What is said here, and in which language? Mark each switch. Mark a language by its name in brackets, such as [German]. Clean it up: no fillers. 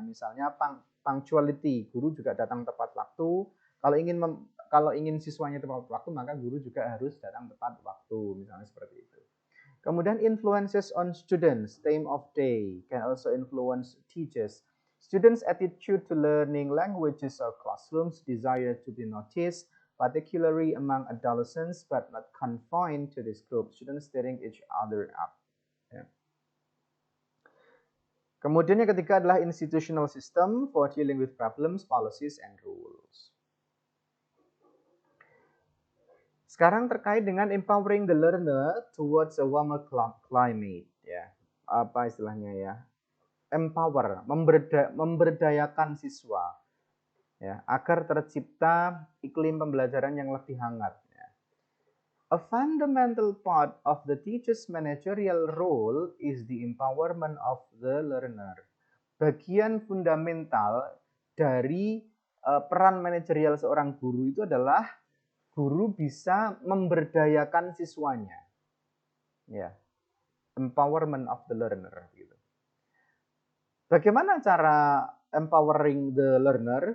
[Indonesian] Misalnya punctuality, guru juga datang tepat waktu. Kalau ingin siswanya tepat waktu, maka guru juga harus datang tepat waktu. Misalnya seperti itu. Kemudian [English] influences on students, time of day can also influence teachers. Students' attitude to learning languages or classrooms, desire to be noticed, particularly among adolescents, but not confined to this group. Students stirring each other up. [Indonesian] Ya. Kemudian yang ketiga adalah [English] institutional system for dealing with problems, policies, and rules. [Indonesian] Sekarang terkait dengan [English] empowering the learner towards a warmer climate, ya. [Indonesian] Apa istilahnya ya? Empower, memberdayakan siswa, ya, agar tercipta iklim pembelajaran yang lebih hangat. Ya. [English] A fundamental part of the teacher's managerial role is the empowerment of the learner. [Indonesian] Bagian fundamental dari peran manajerial seorang guru itu adalah guru bisa memberdayakan siswanya. Ya. [English] Empowerment of the learner gitu. [Indonesian] Bagaimana cara [English] empowering the learner?